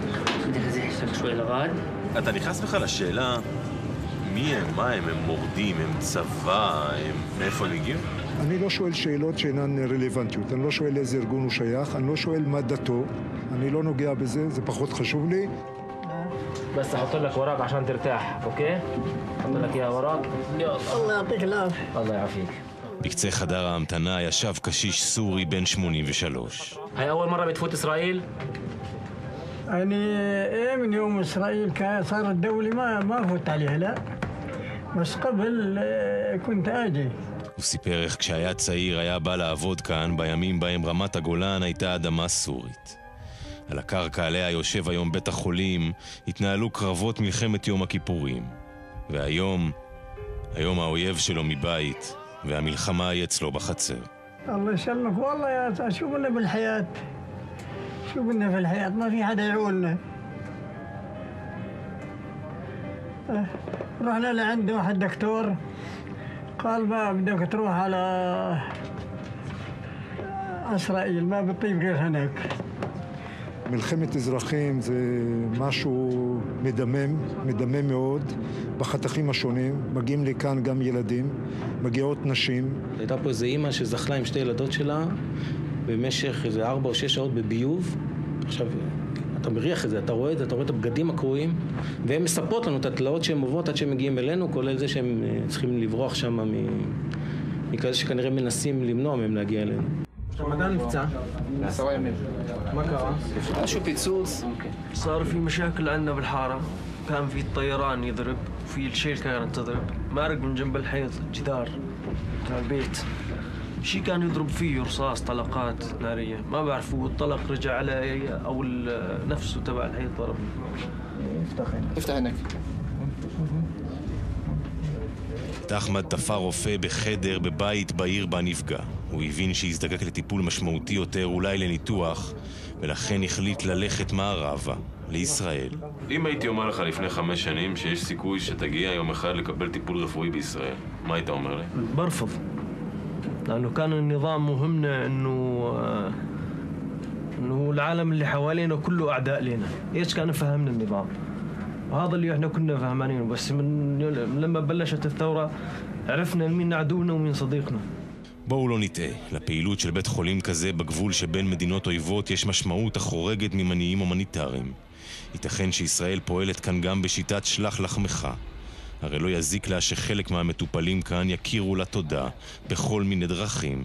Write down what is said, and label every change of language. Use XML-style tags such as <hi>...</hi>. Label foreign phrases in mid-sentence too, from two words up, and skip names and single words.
<he>אתה נכנס בכלל לשאלה מי הם, מה הם, הם מורדים, הם צבא, מאיפה הם הגיעו? אני לא שואל שאלות שאינן רלוונטיות, אני לא שואל איזה ארגון הוא שייך, אני לא שואל מה דתו, אני לא נוגע בזה, זה פחות חשוב לי.</he> <ar>بس احط لك وراك عشان ترتاح اوكي احط لك اياها وراك الله يعطيك العافيه الله يعافيك.</ar> <he>בקצה חדר ההמתנה ישב קשיש סורי בן 83.</he> <ar>هاي اول مره بتفوت اسرائيل؟ يعني ايه من يوم اسرائيل صارت دولي ما فوت عليها لا بس قبل كنت اجي.</ar> <he>הוא סיפר איך כשהיה צעיר היה בא לעבוד כאן בימים בהם רמת הגולן הייתה אדמה סורית. על הקרקע עליה יושב היום בית החולים התנהלו קרבות מלחמת יום הכיפורים. והיום האויב שלו מבית והמלחמה היא אצלו בחצר.</he> <ar>الله يسلمك والله يا شو بدنا بالحياة شو بدنا في الحياة ما في حدا يعولنا. رحنا لعند واحد دكتور قال ما بدك تروح على إسرائيل ما بتطيب غير هناك.</ar> <he>מלחמת אזרחים זה משהו מדמם מאוד, בחתכים השונים. מגיעים לכאן גם ילדים, מגיעות נשים. הייתה פה איזו אימא שזחלה עם שתי ילדות שלה במשך איזה 4 או 6 שעות בביוב. עכשיו, אתה מריח את זה, אתה רואה את זה, אתה רואה את הבגדים הקרועים, והן מספרות לנו את התלאות שהן עוברות עד שהן מגיעים אלינו, כולל זה שהם צריכים לברוח שם מכזה שכנראה מנסים למנוע מהם להגיע אלינו. מתי נפצע? 10 ימים. מה קרה? משהו פיצוץ.</he> <ar>صار في مشاكل عندنا بالحارة كان في الطيران يضرب وفي الشيل كانت تضرب مارق من جنب الحيط جدار بتاع البيت شي كان يضرب فيه رصاص طلقات نارية ما بعرف هو الطلق رجع على أو نفسه تبع الحيط ضرب. افتح عينك.</ar> <he>אחמד תפר רופא בחדר בבית בעיר בה נפגע. הוא הבין שהזדקק לטיפול משמעותי יותר, אולי לניתוח, ולכן החליט ללכת מערבה, לישראל. אם הייתי אומר לך לפני 5 שנים שיש סיכוי שתגיע יום אחד לקבל טיפול רפואי בישראל, מה היית אומר לי?</he> <ar>برفض لأنه كان النظام مهمنا إنه العالم اللي حوالينا كله أعداء لنا. إيش كان فهمنا النظام وهذا اللي احنا كنا فهمانينه بس من لما بلشت الثورة عرفنا مين عدونا ومين صديقنا.</ar> <he>בואו לא נטעה, לפעילות של בית חולים כזה בגבול שבין מדינות אויבות יש משמעות החורגת ממניעים הומניטריים. ייתכן שישראל פועלת כאן גם בשיטת שלח לחמך. הרי לא יזיק לה שחלק מהמטופלים כאן יכירו לה תודה בכל מיני דרכים.</he>